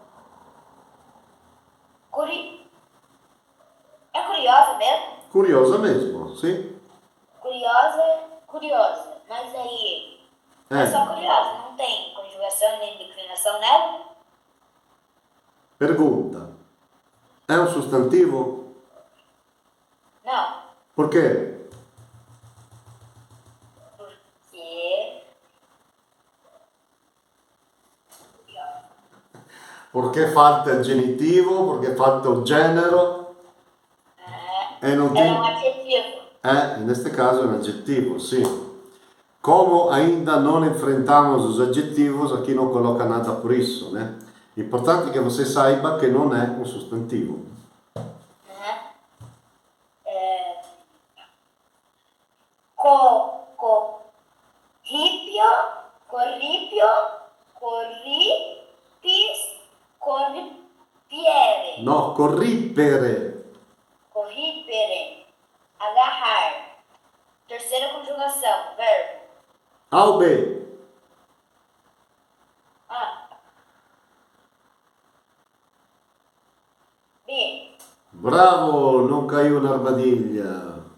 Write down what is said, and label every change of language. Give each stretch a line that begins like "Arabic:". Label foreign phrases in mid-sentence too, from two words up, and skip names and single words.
Portuguese: É curiosa mesmo? curiosa mesmo, sì. Curiosa. Mas aí é só curiosa, não tem conjugação nem declinação nela? Pergunta.
Italian: È un sostantivo?
Portuguese: Não.
Italian: Perché?
Portuguese: Porque.
Italian: Perché falta il genitivo, perché falta il genero. E non
Portuguese: É um adjetivo. neste caso é um adjetivo, sim. Como ainda não enfrentamos os adjetivos, aqui não coloca nada por isso, né? Importante que você saiba que não é um substantivo.
Latin: Corripio, corripis, corripiere. No, corrippere. Corripere,
Portuguese: agarrar. Terceira conjugação, verbo. A ou B? B. Bravo, non caiu na armadilha.